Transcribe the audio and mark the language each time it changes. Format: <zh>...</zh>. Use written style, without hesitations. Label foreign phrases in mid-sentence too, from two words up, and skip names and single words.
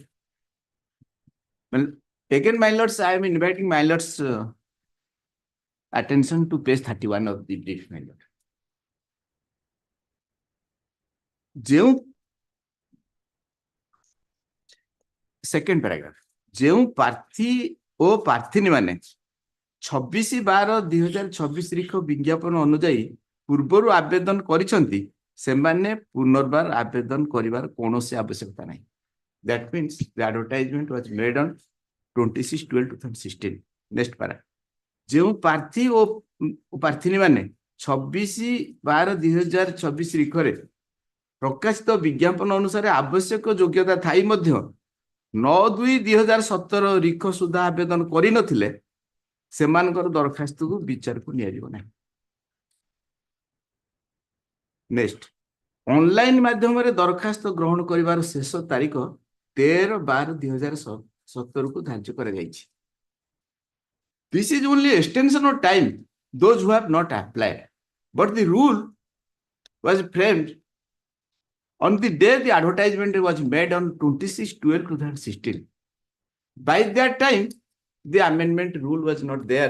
<en>well, again, my lords, I am inviting my lords' attention to page 31 of the brief, my lord. ଯେଉଁ second paragraph,</en> <or>ଯେଉଁ ପ୍ରାର୍ଥୀ ଓ ପ୍ରାର୍ଥିନୀ ମାନେ 26/12/2024 ତାରିଖ ବିଜ୍ଞାପନ ଅନୁଯାୟୀ ପୂର୍ବରୁ ଆବେଦନ କରିଛନ୍ତି ସେମାନେ ପୁନର୍ବାର ଆବେଦନ କରିବାର କୌଣସି ଆବଶ୍ୟକତା ନାହିଁ.</or> <en>That means the advertisement was made on 26/12/2016. Next para.</en> <or>ଯେଉଁ ପ୍ରାର୍ଥୀ ଓ ପ୍ରାର୍ଥିନୀ ମାନେ 26/12/2024 ତାରିଖରେ ପ୍ରକାଶିତ ବିଜ୍ଞାପନ ଅନୁସାରେ ଆବଶ୍ୟକ ଯୋଗ୍ୟତା ଥାଇ ମଧ୍ୟ 9/2/2017 ତାରିଖ ସୁଦ୍ଧା ଆବେଦନ କରିନଥିଲେ ସେମାନଙ୍କର ଦରଖାସ୍ତକୁ ବିଚାରକୁ ନିଆଯିବ ନାହିଁ. ନେକ୍ସଟ, ଅନଲାଇନ ମାଧ୍ୟମରେ ଦରଖାସ୍ତ ଗ୍ରହଣ କରିବାର ଶେଷ ତାରିଖ 13/12/2017 କୁ ଧାର୍ଯ୍ୟ କରାଯାଇଛି.</or> <en>This is only extension of time those who have not applied, but the rule was framed on the day the advertisement was made on 26/12/2016. By that time, the amendment rule was not there.</en>